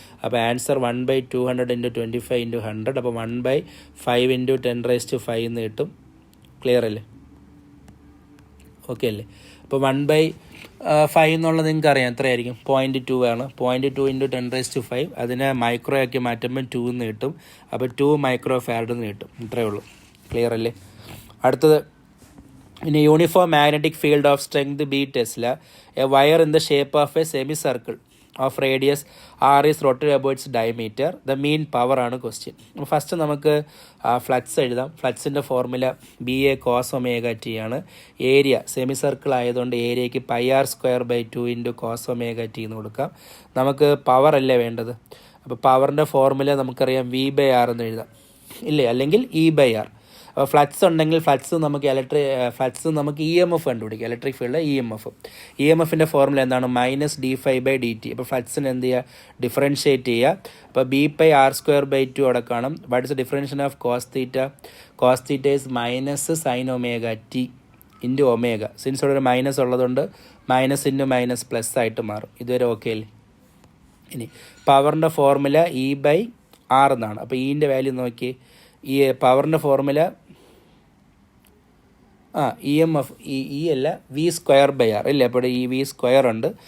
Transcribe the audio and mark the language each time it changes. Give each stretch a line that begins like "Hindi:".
Malayalam: അപ്പോൾ ആൻസർ 1/200 × 25 × 100. അപ്പോൾ 1/5 × 10⁵ എന്ന് കിട്ടും. ക്ലിയർ അല്ലേ, ഓക്കെ അല്ലേ. അപ്പോൾ 1/5 എന്നുള്ളത് നിങ്ങൾക്ക് അറിയാം എത്രയായിരിക്കും, 0.2 ആണ്. 0.2 × 10⁵, അതിനെ മൈക്രോ ആക്കി മാറ്റുമ്പോൾ 2 എന്ന് കിട്ടും. അപ്പോൾ 2 മൈക്രോ ഫാരഡ് എന്ന് കിട്ടും. ഇത്രയേ ഉള്ളൂ. ക്ലിയർ അല്ലേ.
English: അടുത്തത്, in a uniform magnetic field of strength B Tesla, a wire in the shape of a semicircle of radius r is rotated about its diameter. The mean power
Malayalam: ആണ് question. First നമുക്ക് flux എഴുതാം. ഫ്ലക്സിൻ്റെ formula BA cos ωt ആണ്. Area semi circle ആയതുകൊണ്ട് ഏരിയയ്ക്ക് πr²/2 × cos ωt എന്ന് കൊടുക്കാം. നമുക്ക് power അല്ലേ വേണ്ടത്, അപ്പോൾ പവറിൻ്റെ ഫോർമുല നമുക്കറിയാം V/r എന്ന് എഴുതാം ഇല്ലേ, അല്ലെങ്കിൽ E/r. അപ്പോൾ ഫ്ലക്സ് ഉണ്ടെങ്കിൽ ഫ്ലക്സ് നമുക്ക് EMF കണ്ടുപിടിക്കാം, ഇലക്ട്രിക് ഫീൽഡ് EMFൻ്റെ ഫോർമുല എന്താണ്? -dφ/dt. അപ്പോൾ ഫ്ലക്സിന് എന്ത് ചെയ്യുക, ഡിഫറൻഷ്യേറ്റ് ചെയ്യുക. അപ്പോൾ B/r²/2 അവിടെ കാണും.
English: What is the differential of cos θ? cos θ is -sin ωt × omega.
Malayalam: Since ഇവിടെ ഒരു മൈനസ് ഉള്ളതുകൊണ്ട് മൈനസ് ഇൻറ്റു മൈനസ് പ്ലസ് ആയിട്ട് മാറും. ഇതുവരെ ഓക്കെ അല്ലേ. ഇനി പവറിൻ്റെ ഫോർമുല E/r എന്നാണ്. അപ്പോൾ ഈൻ്റെ വാല്യൂ നോക്കി, ഈ പവറിൻ്റെ ഫോർമുല EMF അല്ല V²/r ഇല്ലേ, അപ്പോൾ ഈ V² ഉണ്ട്.